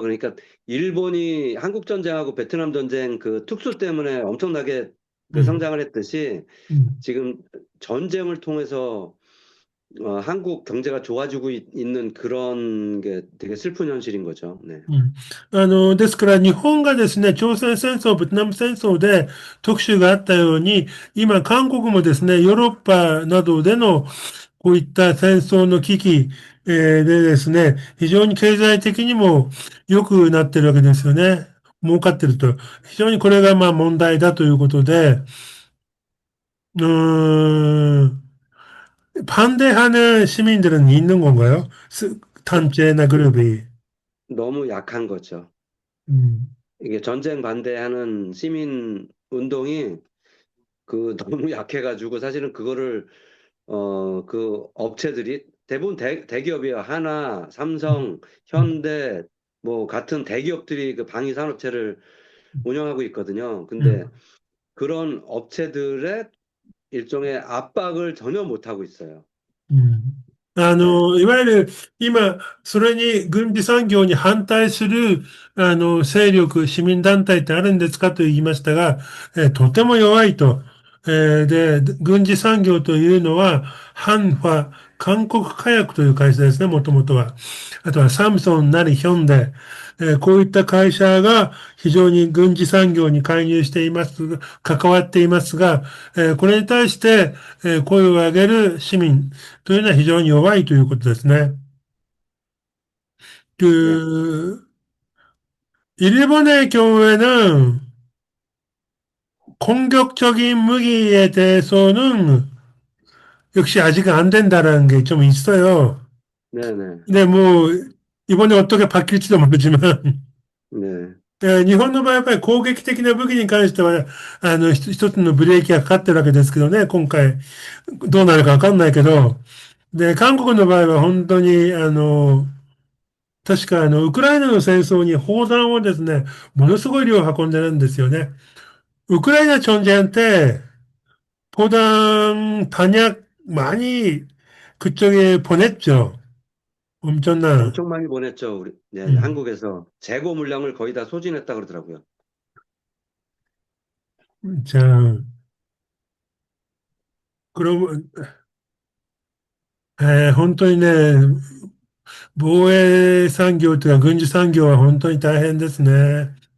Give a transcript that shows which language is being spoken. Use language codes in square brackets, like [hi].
[ko] 그러니까 일본이 한국 전쟁하고 베트남 전쟁 그 특수 때문에 엄청나게 그 음, 성장을 했듯이 음. 지금 전쟁을 통해서 한국 경제가 좋아지고 있는 그런 게 되게 슬픈 현실인 거죠. 네. うん。 [ja] ですから、日本がですね、朝鮮戦争、ベトナム戦争で特集があったように、今、韓国もですね、ヨーロッパなどでのこういった戦争の危機、でですね、非常に経済的にも良くなってるわけですよね。儲かってると。非常にこれがまあ問題だということで、음, [ko] 반대하는 시민들은 있는 건가요? 단체나 그룹이. 너무 약한 거죠. 음, 이게 전쟁 반대하는 시민 운동이 그 너무 약해가지고 사실은 그거를 그 업체들이 대부분 대기업이에요. 하나, 삼성, 음, 현대 뭐 같은 대기업들이 그 방위 산업체를 운영하고 있거든요. 근데 음. 그런 업체들의 일종의 압박을 전혀 못 하고 있어요. うん。 네. [ja] いわゆる今、それに軍事産業に反対する、勢力、市民団体ってあるんですかと言いましたが、とても弱いと。で、軍事産業というのは、ハンファ、韓国火薬という会社ですね、もともとは。あとはサムソンなりヒョンデ、こういった会社が非常に軍事産業に介入しています、関わっていますが、これに対して、声を上げる市民というのは非常に弱いということですね。 [ko] 네. 그, 일본의 경우에는 공격적인 무기에 대해서는 역시 아직 안 된다는 게 좀 있어요. 네네. 근데 뭐, 이번에 어떻게 바뀔지도 모르지만, ね。 [ja] 日本の場合はやっぱり攻撃的な武器に関しては、一つのブレーキがかかってるわけですけどね、今回、どうなるかわかんないけど、で、韓国の場合は本当に、確かウクライナの戦争に砲弾をですね、ものすごい量運んでるんですよね。 [ko] 우크라이나 전쟁 때 포당 탄약 많이 그쪽에 보냈죠. 엄청난. 엄청 많이 보냈죠. 우리, 네, 음. 한국에서 재고 물량을 거의 다 소진했다 그러더라고요. 자, 그럼, [ja] 本当にね、防衛産業というか軍事産業は本当に大変ですね。